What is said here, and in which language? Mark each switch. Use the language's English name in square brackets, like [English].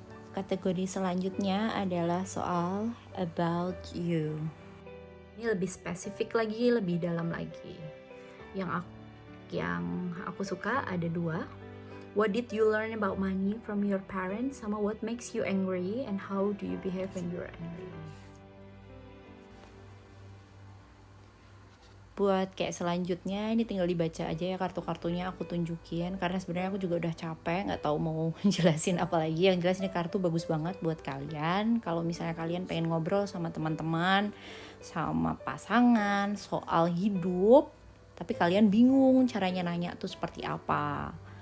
[Indonesian] Kategori selanjutnya adalah soal about you. Ini lebih spesifik lagi, lebih dalam lagi. Yang aku suka ada 2. [English] What did you learn about money from your parents? [Indonesian] Sama [English] what makes you angry and how do you behave when you're angry? [Indonesian] Buat kayak selanjutnya ini tinggal dibaca aja ya kartu-kartunya aku tunjukin, karena sebenarnya aku juga udah capek nggak tahu mau jelasin apa lagi. Yang jelas ini kartu bagus banget buat kalian kalau misalnya kalian pengen ngobrol sama teman-teman, sama pasangan soal hidup tapi kalian bingung caranya nanya tuh seperti apa.